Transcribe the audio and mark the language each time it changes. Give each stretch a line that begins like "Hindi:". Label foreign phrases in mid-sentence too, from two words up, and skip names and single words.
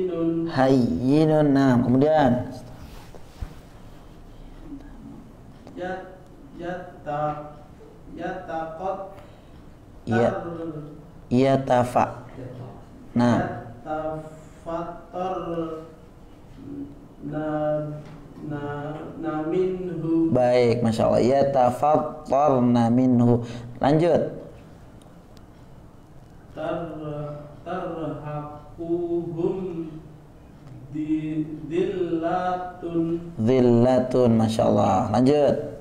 Indonesian: Hayyinun. Nah, kemudian yat yata yataqat Iya. Yatafa. Nah,
Arabic: يتفطر نا نا منه
Indonesian: baik,
Arabic: ما شاء الله. يتفطرن منه.
Indonesian: Lanjut.
Arabic: ترهقهم ذلة
Indonesian: Zillatun,
Arabic: ما شاء الله.
Indonesian: Lanjut.